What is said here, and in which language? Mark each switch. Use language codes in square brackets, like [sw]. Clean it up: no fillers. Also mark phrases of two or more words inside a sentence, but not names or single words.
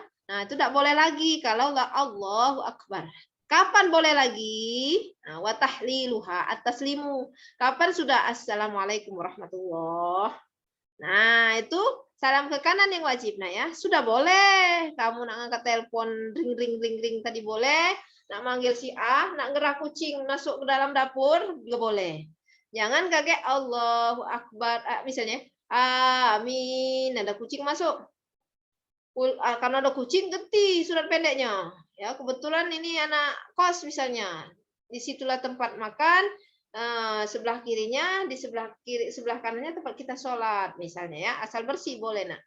[id] Nah itu tidak boleh lagi kalau nggak [ar] الله أكبر. [id] Kapan boleh lagi? Nah, [ar] وتحليلها التسليم. [id] Kapan sudah [ar] السلام عليكم ورحمة الله. [id] Nah, itu salam ke kanan yang wajib. Nah ya, sudah boleh. Kamu nak ngangkat telepon ring ring ring ring tadi boleh. Nak manggil si A, nak ngerah kucing masuk ke dalam dapur juga boleh. Jangan kaget [ar] الله أكبر. [id] Misalnya, amin, ada kucing masuk. Karena ada kucing, ganti surat pendeknya. Ya, kebetulan ini anak kos misalnya. Disitulah tempat makan, sebelah kirinya, di sebelah kanannya tempat kita sholat misalnya ya, asal bersih boleh nak.